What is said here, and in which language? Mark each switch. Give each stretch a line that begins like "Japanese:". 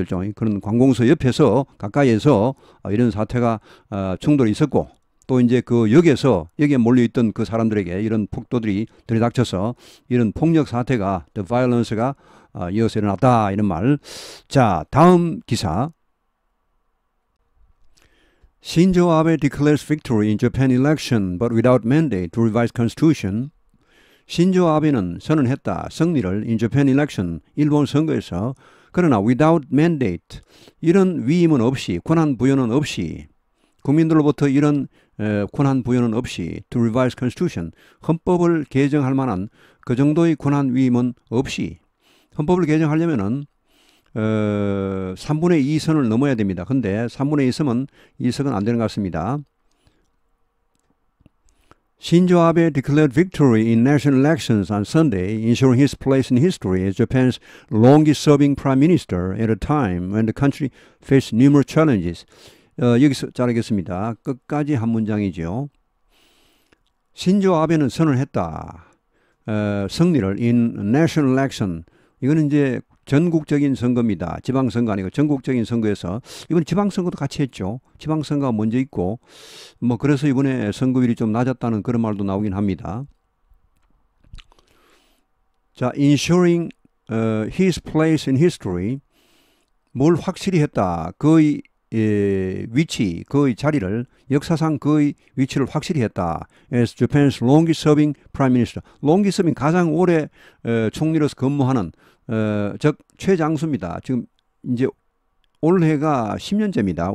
Korean: 일종의 그런 관공서 옆에서 가까이에서 이런 사태가 충돌이 있었고, 또 이제 그 여기에 몰려있던 그 사람들에게 이런 폭도들이 들이닥쳐서 이런 폭력 사태가 the violence가 이어서 일어났다 이런 말. 자, 다음 기사.
English: Shinzo Abe declares victory in Japan election but without mandate to revise constitution.
Korean: 신조 아베는 선언했다. 승리를
English: in Japan election,
Korean: 일본 선거에서. 그러나
English: without mandate,
Korean: 이런 위임은 없이, 권한 부여는 없이, 국민들로부터 이런 권한 부여는 없이
English: to revise constitution,
Korean: 헌법을 개정할 만한 그 정도의 권한 위임은 없이. 헌법을 개정하려면은 3분의 2선을 넘어야 됩니다. 근데 3분의 2석은 안 되는 것 같습니다.
English: Shinzo Abe declared victory in national elections on Sunday, ensuring his place in history as Japan's longest-serving prime minister at a time when the country faced numerous challenges.
Korean: 여기서 자르겠습니다. 끝까지 한 문장이죠. 신조 아베는 선언했다. 승리를
English: in national election.
Korean: 이거는 이제 전국적인 선거입니다. 지방선거 아니고 전국적인 선거에서, 이번 지방선거도 같이 했죠. 지방선거가 먼저 있고, 그래서 이번에 선거율이 좀 낮았다는 그런 말도 나오긴 합니다. 자,
English: ensuring his place in history,
Korean: 뭘 확실히 했다. 그의 위치, 그의 자리를 역사상 그의 위치를 확실히 했다.
English: As Japan's longest serving prime minister.
Korean: longest serving 가장 오래 총리로서 근무하는 즉 최장수입니다. 지금 이제 올해가 10년째입니다.